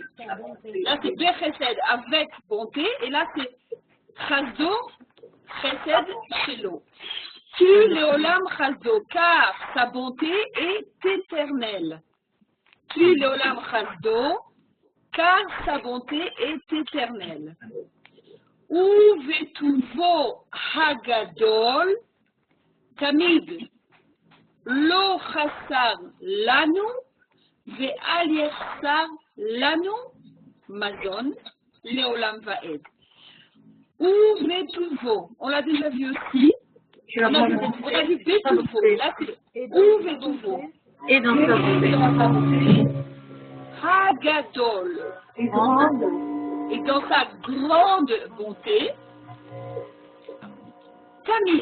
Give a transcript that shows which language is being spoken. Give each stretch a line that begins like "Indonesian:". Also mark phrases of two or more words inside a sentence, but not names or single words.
French: Là, c'est Bechesed avec bonté, et là, c'est
Hebrew: חסדו, חסד, שלו. כי לעולם חסדו,
French: car sa bonté est éternelle.
Hebrew: כי לעולם חסדו,
French: car sa bonté est éternelle.
Hebrew: ובטובו הגדול, תמיד, לא חסר לנו, ואל יחסר לנו, מזון, לעולם ועד. ובטובו,
French: on l'a déjà vu aussi. On a vu Betuvo, là c'est
Hebrew: ובטובו.
French: Et dans sa bonté. Hagadol. Et dans sa grande bonté, Tamid.